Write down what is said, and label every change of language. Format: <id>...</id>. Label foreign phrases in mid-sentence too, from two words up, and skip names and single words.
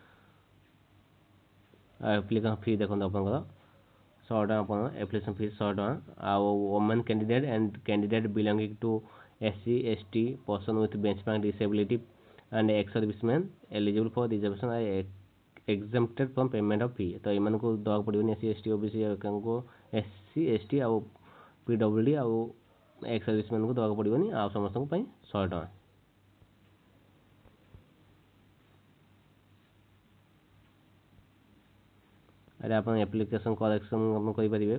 <en>application fee</en> <or>ଦେଖନ୍ତୁ ଆପଣଙ୍କର 100 ଟଙ୍କା ଆପଣ</or> <en>application fee</en> <or>100 ଟଙ୍କା।</or> <en>ଆଉ women candidate and candidate belonging to SC ST पर्सन with benchmark disability and ex servicemen eligible for reservation are exempted from payment of fee।</en> <or>ତ ଏମାନଙ୍କୁ ଦେବାକୁ ପଡ଼ିବନି SC ST OBC କୁ SC ST ଆଉ PWD ଆଉ ଏକ୍ସ ସର୍ଭିସମ୍ୟାନକୁ ଦେବାକୁ ପଡ଼ିବନି ଆଉ ସମସ୍ତଙ୍କ ପାଇଁ 100 ଟଙ୍କା। ଏଇଟା ଆପଣ</or> <en>application correction</en> <or>ଆପଣ କରିପାରିବେ।</or>